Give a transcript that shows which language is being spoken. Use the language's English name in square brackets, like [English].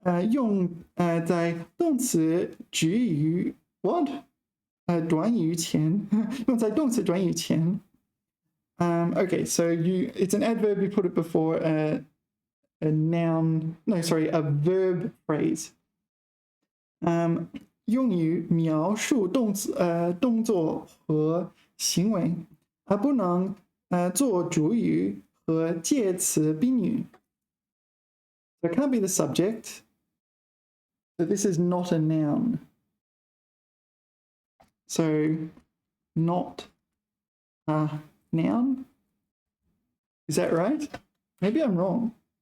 [Chinese] 用在动词止语 what？短语前用在动词短语前。 [English] Okay, so it's an adverb, you put it before a noun, no, sorry, a verb phrase. 用于描述动作和行为，而不能做主语和介词宾语。 So it can't be the subject. But this is not a noun. So, not a noun? Is that right? Maybe I'm wrong.